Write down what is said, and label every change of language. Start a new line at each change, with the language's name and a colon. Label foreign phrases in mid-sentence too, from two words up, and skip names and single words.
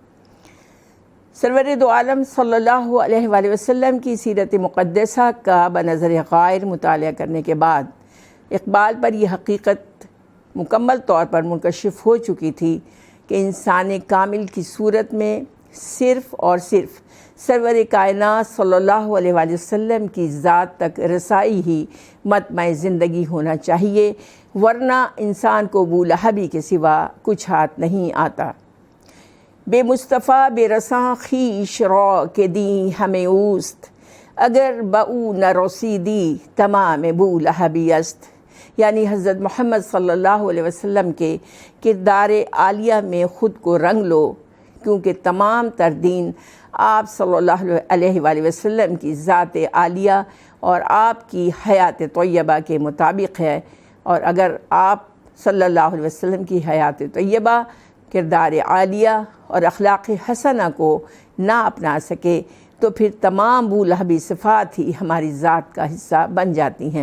Urdu: سرور دو عالم
Arabic: صلی اللہ علیہ وآلہ وسلم
Urdu: کی سیرت مقدسہ کا بنظر غائر مطالعہ کرنے کے بعد اقبال پر یہ حقیقت مکمل طور پر منکشف ہو چکی تھی کہ انسان کامل کی صورت میں صرف اور صرف سرور کائنات
Arabic: صلی اللہ علیہ وآلہ وسلم
Urdu: کی ذات تک رسائی ہی مطمع زندگی ہونا چاہیے، ورنہ انسان کو ابو لہبی کے سوا کچھ ہاتھ نہیں آتا۔
Persian: بے مصطفیٰ بے رساں خویش رو کے دی ہمیں اوست، اگر بہو نہ رسیدی تمام بو لہبی است۔
Urdu: یعنی حضرت محمد
Arabic: صلی اللہ علیہ وسلم
Urdu: کے کردار عالیہ میں خود کو رنگ لو، کیونکہ تمام تر دین آپ
Arabic: صلی اللہ علیہ وآلہ وسلم
Urdu: کی ذات عالیہ اور آپ کی حیات طیبہ کے مطابق ہے، اور اگر آپ
Arabic: صلی اللہ علیہ وسلم
Urdu: کی حیات طیبہ، کردار عالیہ اور اخلاق حسنہ کو نہ اپنا سکے تو پھر تمام بو لہبی صفات ہی ہماری ذات کا حصہ بن جاتی ہیں۔